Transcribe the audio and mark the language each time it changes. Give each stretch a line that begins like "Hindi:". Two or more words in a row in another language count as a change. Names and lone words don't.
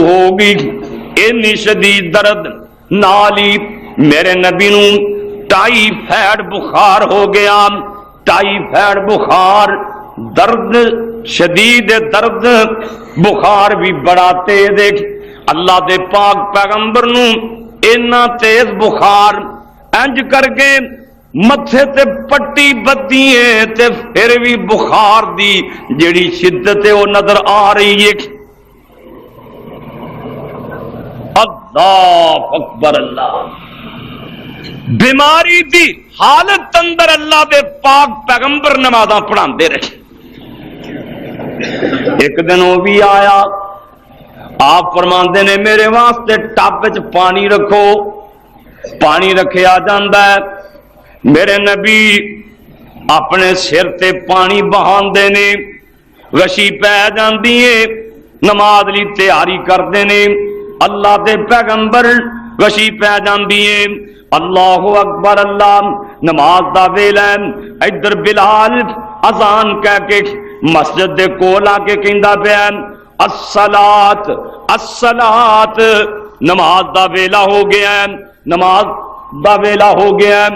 Punjabi: ہو گئی، اینی شدید درد نالی میرے نبی نو ٹائیفائڈ بخار ہو گیا، ٹائیفائڈ بخار، درد شدید درد، بخار بھی بڑا تیز، اللہ دے پاک پیغمبر نو اینا تیز بخار، انج کر کے متھے تے پٹی بدی ہے تے پھر بھی بخار دی جڑی شدت ہے
Urdu: وہ نظر آ رہی ہے۔
Arabic: اللہ اکبر اللہ،
Punjabi: بیماری دی حالت اندر اللہ دے پاک پیغمبر نمازاں پڑھاندے رہے۔
Urdu: ایک دن وہ بھی آیا،
Punjabi: آپ فرماندے نے میرے واسطے ٹب وچ پانی رکھو، پانی رکھیا جاندا ہے، میرے نبی اپنے سر تے پانی بہاندے نے، غشی پہ جاندی ہے، نماز لی تیاری کردے نے، اللہ دے پیغمبر غشی پہ جاندی ہے،
Arabic: اللہ اکبر اللہ،
Punjabi: نماز دا ویلا ہے، ادھر بلال اذان کہہ کے مسجد دے کول آ کے کہندا پیا
Arabic: الصلاۃ الصلاۃ،
Punjabi: نماز دا ویلا ہو گیا ہے، نماز دا ویلا ہو گیا ہے۔